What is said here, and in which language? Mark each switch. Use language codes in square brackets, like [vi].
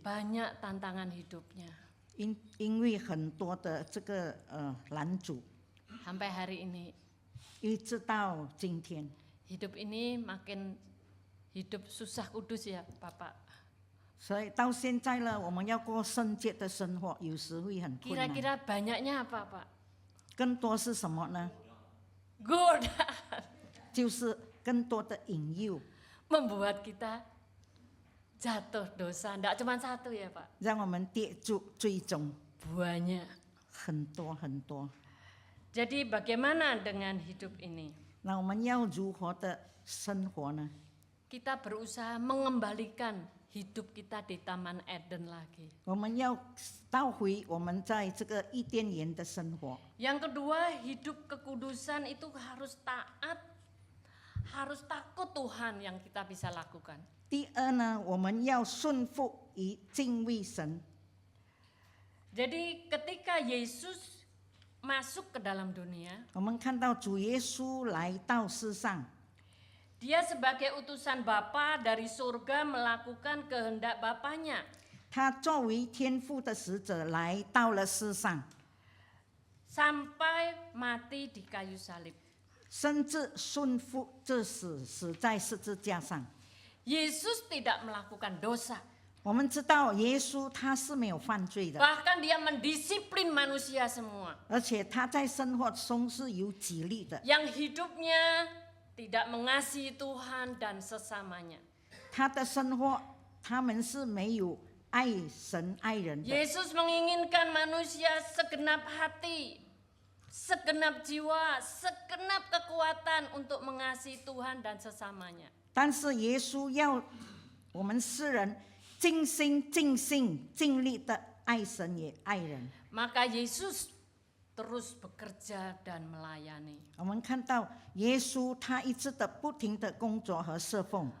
[id] Banyak tantangan hidupnya. [zh] 因为很多的这个拦阻， [id] Sampai hari ini [zh] 一直到今天， [id] hidup ini makin hidup susah kudus ya Bapak. [zh] 所以到现在呢，我们要过圣洁的生活，有时会很困难。 [id] Kira-kira banyaknya apa Pak? [zh] 更多是什么呢？ [id] Godaan [zh] 就是更多的引诱， [id] membuat kita jatuh dosa. Tidak cuma satu ya Pak, [zh] 让我们跌入最终 [id] banyak. [zh] 很多很多。 [id] Jadi bagaimana dengan hidup ini? [zh] 那我们要如何的生活呢？ [id] Kita berusaha mengembalikan hidup kita di Taman Eden lagi. [zh] 我们要倒回我们在这个伊甸园的生活。 [id] Yang kedua, hidup kekudusan itu harus taat, harus takut Tuhan yang kita bisa lakukan. [zh] 第二呢，我们要顺服于敬畏神。 [id] Jadi ketika Yesus masuk ke dalam dunia, [zh] 我们看到主耶稣来到世上， [id] dia sebagai utusan Bapa dari surga melakukan kehendak Bapanya. [zh] 他作为天父的使者来到了世上， [id] Sampai mati di kayu salib. [zh] 甚至顺服至死在十字架上。 [id] Yesus tidak melakukan dosa. [zh] 我们知道耶稣他是没有犯罪的， [id] Bahkan dia mendisiplin manusia semua. [zh] 而且他在生活中是有纪律的， [id] Yang hidupnya tidak mengasihi Tuhan dan sesamanya. [zh] 他的生活他们是没有爱神爱人的。 [id] Yesus menginginkan manusia segenap hati, segenap jiwa, segenap kekuatan untuk mengasihi Tuhan dan sesamanya. [zh] 但是耶稣要我们世人尽心、尽性、尽力的爱神也爱人。 [id] Maka Yesus terus bekerja dan melayani. [zh] 我们看到耶稣他一直的不停的工作和侍奉，